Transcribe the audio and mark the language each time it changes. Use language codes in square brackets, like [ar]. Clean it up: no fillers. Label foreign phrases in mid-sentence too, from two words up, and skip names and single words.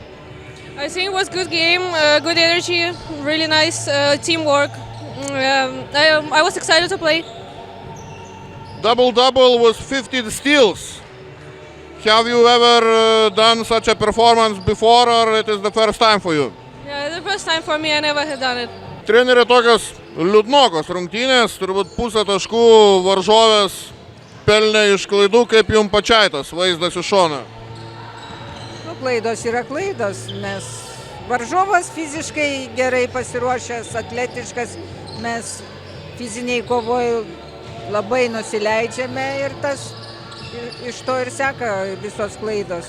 [en] I think it was good game, good energy, really nice teamwork. I was excited to play. Double-double with 50 steals. Have you ever done such a performance before or it is the first time for you? Yeah, the first time for me, I never had done it. [lt] Treneri, tokios liūdnokos rungtynės, turbūt pusę taškų varžovės pelnė iš klaidų, kaip jums pačiai tas vaizdas iš šono. Nu, klaidos yra klaidos, nes varžovas fiziškai gerai pasiruošęs, atletiškas, mes fiziniai kovoj labai nusileidžiame ir tas iš to ir seka visos klaidos.